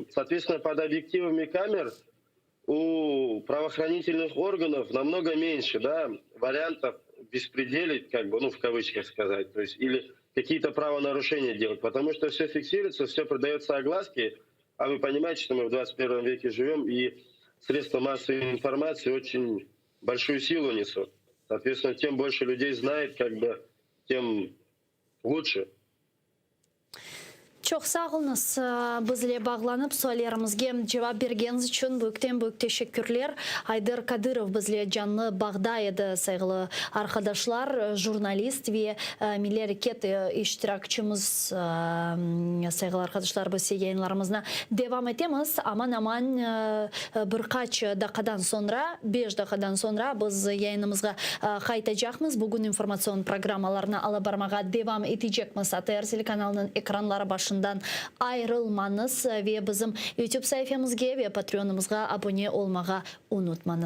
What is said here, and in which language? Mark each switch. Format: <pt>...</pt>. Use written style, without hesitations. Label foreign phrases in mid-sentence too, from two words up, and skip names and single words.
<ru>Соответственно, под объективами камер у правоохранительных органов намного меньше, да, вариантов беспределить, как бы, ну, в кавычках сказать, то есть, или какие-то правонарушения делать, потому что все фиксируется, все продается огласке, а вы понимаете, что мы в 21 веке живем, и средства массовой информации очень большую силу несут. Соответственно, тем больше людей знает, как бы, тем лучше.</ru> <crh>Çok sağolunuz bizle bağlanıp suallarımızga cevap bergeniz için büyük teşekkürler. Aydar Kadyrov bizle canlı bağda edi saygılı arkadaşlar, jurnalist ve Milli Hareket iştirakçımız saygılı arkadaşlar biz yayınlarımızda devam etemiz. Aman birkaç dakikadan sonra, 5 dakikadan sonra biz yayınımızga kaytacağımız. Bugün informasyon programmalarına alabarmağa devam edecekmiz. ATR telekanalının ekranları başında ayrılmanız ve bizim YouTube sayfamızga ve Patreon'ımızga abone olmağa unutmanız.</crh>